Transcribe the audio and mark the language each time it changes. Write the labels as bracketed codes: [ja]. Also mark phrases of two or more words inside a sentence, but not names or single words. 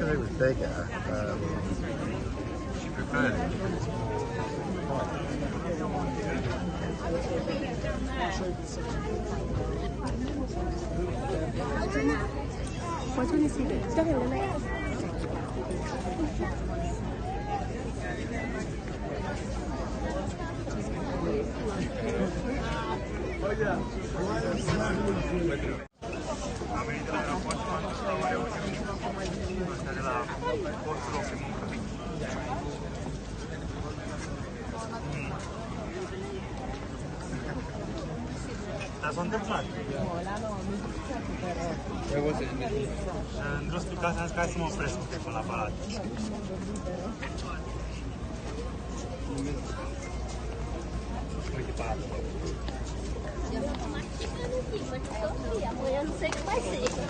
[en] Because it was bigger, she What will you see there? Sorry, [ro] Am venit de la aeroport și m-am dus la o reuniune de la postul loc de muncă. Dar s-a întâmplat. Într-o explicație am zis că hai să mă opresc până la palat. Uite palatul. [pt] Amanhã não sei o que vai ser.